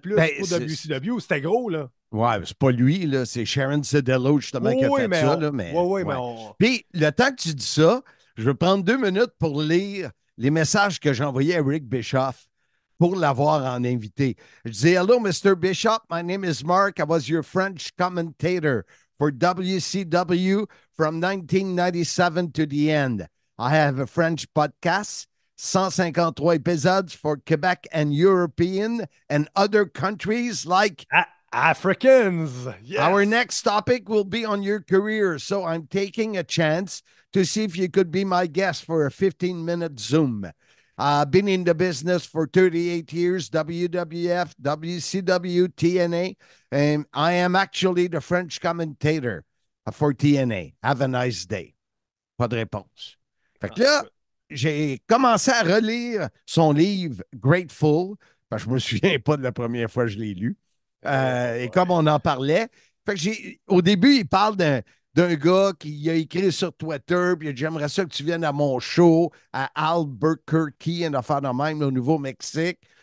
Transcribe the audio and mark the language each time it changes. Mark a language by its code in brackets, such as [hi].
[fr] ben, pour WCW. C'était gros, là. ouais, c'est pas lui, là, c'est Sharon Cedello, justement, qui a Oui, fait mais ça, on. là, Oui, mais oui, mais ouais. on. Puis, le temps que tu dis ça, je vais prendre 2 minutes pour lire les messages que j'ai envoyés à Rick Bischoff pour l'avoir en invité. Je dis, [en] Hello, Mr. Bischoff. My name is Mark. I was your French commentator for WCW from 1997 to the end. I have a French podcast, 153 episodes for Quebec and European and other countries like Africans! our Yes! next topic will be on your career, so I'm taking a chance to see if you could be my guest for a 15-minute Zoom. I've been in the business for 38 years, WWF, WCW, TNA, and I am actually the French commentator for TNA. Have a nice day. [fr] Pas de réponse. Fait que là, j'ai commencé à relire son livre Grateful, parce que je me souviens pas de la première fois que je l'ai lu. Et comme on en parlait, fait que au début, il parle d'un gars qui a écrit sur Twitter, puis il a dit, j'aimerais ça que tu viennes à mon show à Albuquerque, une affaire de même au Nouveau-Mexique.